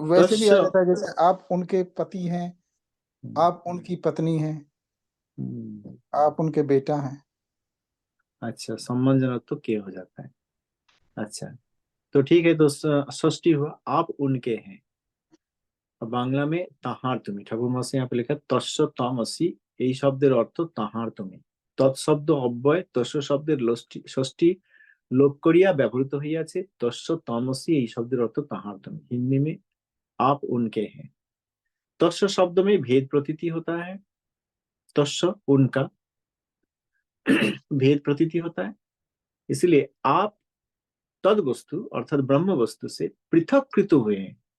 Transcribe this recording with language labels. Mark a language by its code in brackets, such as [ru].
[hi] वैसे भी आ [sa] तस्य। [hi] जाता है, जैसे आप उनके पति हैं, आप उनकी पत्नी हैं, आप उनके बेटा हैं। अच्छा, सम्मानजनक तो के हो जाता है। अच्छा, तो ठीक है, तो षष्ठी हुआ आप उनके हैं। अब बांग्ला में [bn] তাহার তুমি, ঠাকুর মশাই [hi] यहाँ पे लिखा [bn] তস্য তমসি, এই শব্দের অর্থ তাহার তুমি। তৎশব্দ অব্যয় তস্য শব্দের ষষ্ঠী লোপ করিয়া ব্যবহৃত হইয়াছে তস্য তমসি, এই শব্দের अर्थ তাহার তুমি। [hi] हिंदी में आप उनके हैं। तस्य शब्द में भेद प्रतीति होता है। तस्य उनका भेद प्रतीति होता है, इसलिए आप तद वस्तु अर्थात ब्रह्म वस्तु से पृथककृत हुए हैं।